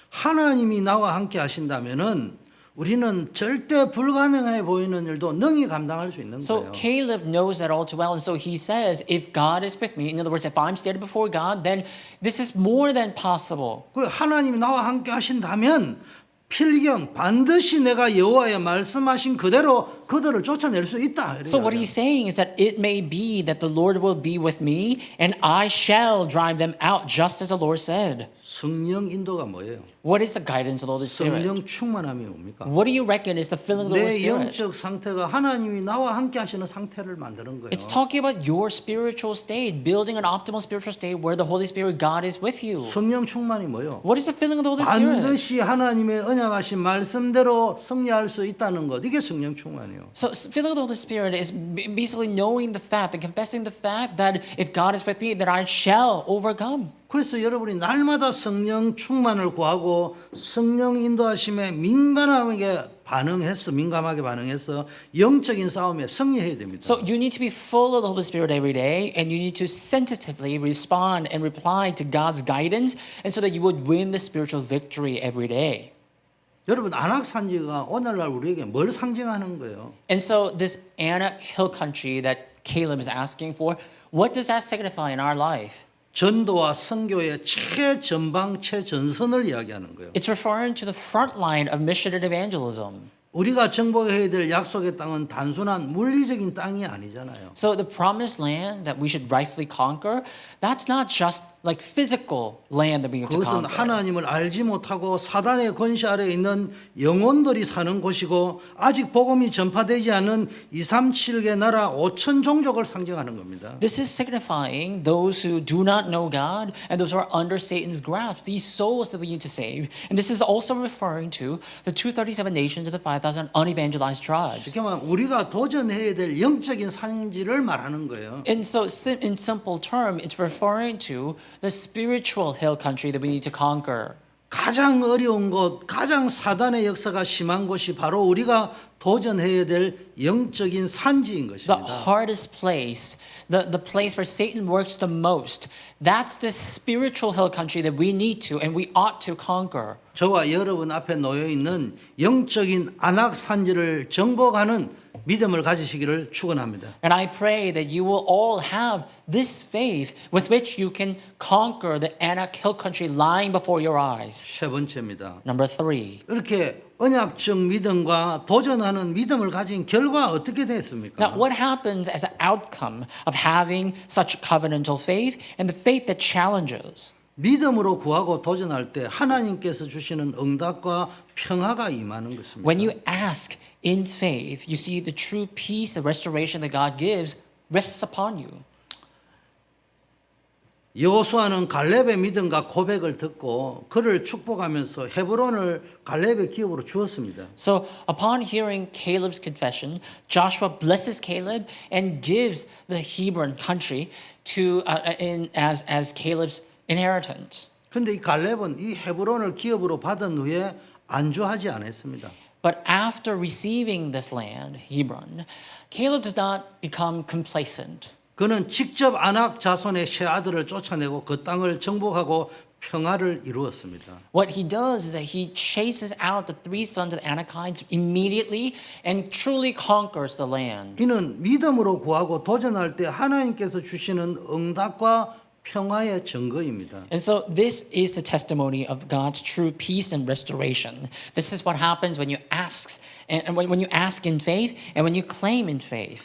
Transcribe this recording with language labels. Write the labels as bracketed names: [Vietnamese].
[Korean] 하나님이 나와 함께 하신다면은 우리는 절대 불가능해 보이는 일도 능히 감당할 수 있는 [English] So [Korean] 거예요. [English] Caleb knows that all too well, and so he says, if God is with me, in other words, if I'm standing before God, then this is more than possible. [Korean] 그 하나님이 나와 함께 하신다면 필경 반드시 내가 여호와의 말씀하신 그대로 그들을 쫓아낼 수 있다. [English] So what he's saying is that it may be that the Lord will be with me, and I shall drive them out, just as the Lord said. [Korean] 성령 인도가 뭐예요? [English] What is the guidance of the Holy Spirit? [Korean] 성령 충만함이 뭡니까? [English] What do you reckon is the filling of the Holy Spirit? [Korean] 영적 상태가 하나님이 나와 함께 하시는 상태를 만드는 거예요. [English] It's talking about your spiritual state, building an optimal spiritual state where the Holy Spirit, God, is with you. [Korean] 성령 충만이 뭐예요? [English] What is the filling of the Holy Spirit? [Korean] 반드시 하나님의 언약하신 말씀대로 승리할 수 있다는 것. 이게 성령 충만이에요. [English] So filling of the Holy Spirit is basically knowing the fact and confessing the fact that if God is with me, that I shall overcome. [Korean] 그래서 여러분이 날마다 성령 충만을 구하고 성령 인도하심에 민감하게 반응해서 영적인 싸움에 승리해야 됩니다. [English] So you need to be full of the Holy Spirit every day, and you need to sensitively respond and reply to God's guidance, and so that you would win the spiritual victory every day. [Korean] 여러분 안악산지가 오늘날 우리에게 뭘 상징하는 거예요? [English] And so this Anak Hill country that Caleb is asking for, what does that signify in our life? [Korean] 전도와 선교의 최전방 최전선을 이야기하는 거예요. [English] It's referring to the front line of mission and evangelism. [Korean] 우리가 정복해야 될 약속의 땅은 단순한 물리적인 땅이 아니잖아요. [English] So the promised land that we should rightfully conquer, that's not just like physical land that we have to [Korean] 그것은 [English] conquer. [Korean] 하나님을 알지 못하고 사단의 권세 아래 있는 영혼들이 사는 곳이고 아직 복음이 전파되지 않은 237개 나라 5천 종족을 상징하는 겁니다. [English] This is signifying those who do not know God and those who are under Satan's grasp, these souls that we need to save. And this is also referring to the 237 nations of the 5,000 unevangelized tribes. [Korean] 쉽게 말하면 우리가 도전해야 될 영적인 산지를 말하는 거예요. [English] And so in simple term, it's referring to the spiritual hill country that we need to conquer. [Korean] 가장 어려운 곳, 가장 사단의 역사가 심한 곳이 바로 우리가 도전해야 될 영적인 산지인 [English] The [Korean] 것입니다. [English] hardest place, the place where Satan works the most, that's the spiritual hill country that we need to and we ought to conquer. [Korean] 저와 여러분 앞에 놓여 있는 영적인 안악 산지를 정복하는 믿음을 가지시기를 축원합니다. [English] And I pray that you will all have this faith with which you can conquer the Anak hill country lying before your eyes. [Korean] 세 번째입니다. [English] Number 3. [Korean] 이렇게 언약적 믿음과 도전하는 믿음을 가진 결과 어떻게 됐습니까? [English] Now, what happens as an outcome of having such covenantal faith and the faith that challenges? [Korean] 믿음으로 구하고 도전할 때 하나님께서 주시는 응답과 평화가 임하는 것입니다. [English] When you ask in faith, you see the true peace and restoration that God gives rests upon you. [Korean] 여호수아는 갈렙의 믿음과 고백을 듣고 그를 축복하면서 헤브론을 갈렙의 기업으로 주었습니다. [English] So, upon hearing Caleb's confession, Joshua blesses Caleb and gives the Hebron country to as Caleb's inheritance. [Korean] 근데 이 갈렙은 이 헤브론을 기업으로 받은 후에 안주하지 않았습니다. [English] But after receiving this land, Hebron, Caleb does not become complacent. [Korean] 그는 직접 아낙 자손의 세 아들을 쫓아내고 그 땅을 정복하고 평화를 이루었습니다. [English] What he does is that he chases out the 3 sons of the Anakites immediately and truly conquers the land. [Korean] 이는 믿음으로 구하고 도전할 때 하나님께서 주시는 응답과 평화의 증거입니다. [English] And so this is the testimony of God's true peace and restoration. This is what happens when you ask and when you ask in faith and when you claim in faith.